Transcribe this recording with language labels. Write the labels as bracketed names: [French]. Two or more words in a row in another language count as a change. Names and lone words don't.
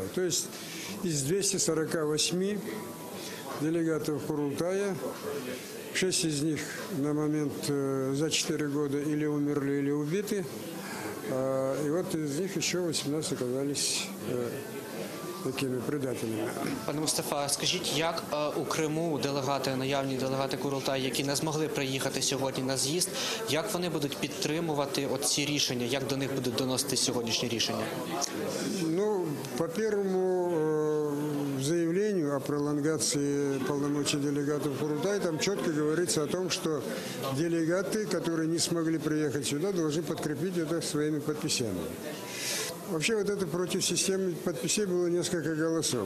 [Russian] То есть из 248 делегатов Курултая 6 из них на момент за 4 года или умерли, или убиты. И вот из них еще 18 оказались такими предателями. [Ukrainian] Пане Мустафа, скажіть, як у Криму наявні делегати Курултаю, які не змогли приїхати сьогодні на з'їзд, як вони будуть підтримувати ці рішення, як до них будуть доносити сьогоднішні рішення? [Russian] По первому заявлению о пролонгации полномочий делегатов Курултая, там четко говорится о том, что делегаты, которые не смогли приехать сюда, должны подкрепить это своими подписями. Вообще вот это против системы подписей было несколько голосов.